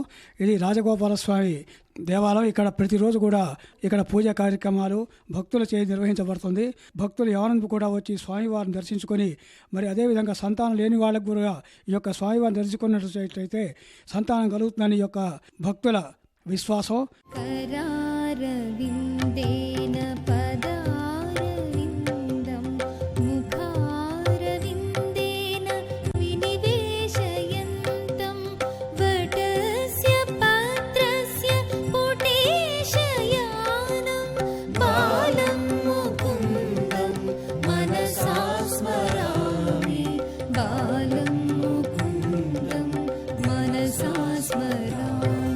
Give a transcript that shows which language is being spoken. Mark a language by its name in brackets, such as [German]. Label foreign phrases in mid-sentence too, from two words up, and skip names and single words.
[Telugu] ఇది రాజగోపాలస్వామి దేవాలయం. ఇక్కడ ప్రతిరోజు కూడా ఇక్కడ పూజా కార్యక్రమాలు భక్తుల చేతి నిర్వహించబడుతుంది. భక్తులు ఎవరైనా కూడా వచ్చి స్వామివారిని దర్శించుకొని మరి అదేవిధంగా సంతానం లేని వాళ్ళకు కూడా ఈ యొక్క స్వామివారిని దర్శించుకున్నట్లయితే సంతానం కలుగుతుందని ఈ యొక్క భక్తుల విశ్వాసం. [Sanskrit] करारविन्देन पदारविन्दं मुखारविन्देन विनिवेशयन्तं वटस्य पत्रस्य पुटेशयानं बालं मुकुन्दं मनसा स्मरामि बालं मुकुन्दं मनसा स्मरामि.